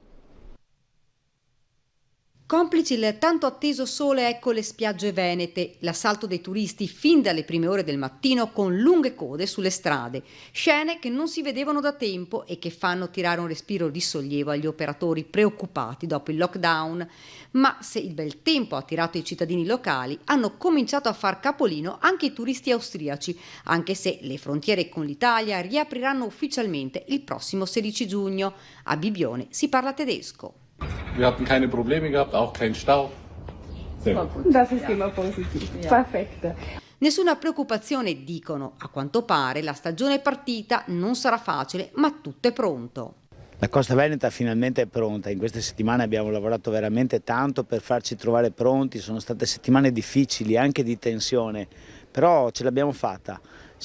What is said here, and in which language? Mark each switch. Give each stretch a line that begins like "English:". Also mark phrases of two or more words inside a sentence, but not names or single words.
Italian: Complici il tanto atteso sole, ecco le spiagge venete, l'assalto dei turisti fin dalle prime ore del mattino con lunghe code sulle strade, scene che non si vedevano da tempo e che fanno tirare un respiro di sollievo agli operatori preoccupati dopo il lockdown. Ma se il bel tempo ha attirato i cittadini locali, hanno cominciato a far capolino anche i turisti austriaci, anche se le frontiere con l'Italia riapriranno ufficialmente il prossimo 16 giugno. A Bibbione si parla tedesco.
German: Wir hatten keine Probleme gehabt, auch kein Stau. Das ist immer positiv.
Italian: Perfetto. Nessuna preoccupazione, dicono. A quanto pare la stagione è partita, non sarà facile, ma tutto è pronto. La Costa Veneta finalmente è pronta. In queste settimane abbiamo lavorato veramente tanto per farci trovare pronti. Sono state settimane difficili, anche di tensione, però ce l'abbiamo fatta.